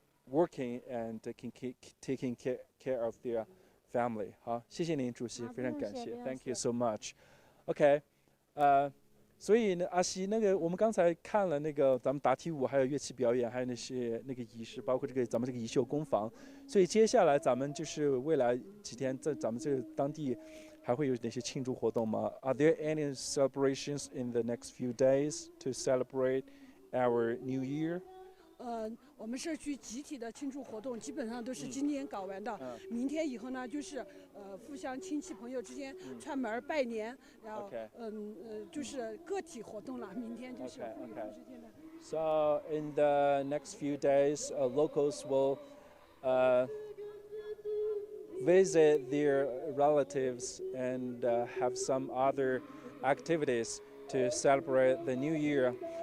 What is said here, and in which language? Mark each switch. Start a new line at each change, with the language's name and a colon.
English: working and taking care of their family.
Chinese: 好，谢谢您，主席，非常感谢。
English: Thank you so much. Okay,
Chinese: 所以呢，阿西，那个我们刚才看了那个咱们答题舞，还有乐器表演，还有那些那个仪式，包括咱们这个宜秀工坊。所以接下来咱们就是未来几天在咱们这个当地还会有哪些庆祝活动吗？
English: Are there any celebrations in the next few days to celebrate our New Year?
Chinese: 我们社区集体的庆祝活动基本上都是今天搞完的。明天以后呢，就是互相亲戚朋友之间串门拜年，然后就是个体活动了。明天就是
English: So in the next few days, locals will visit their relatives and have some other activities to celebrate the New Year.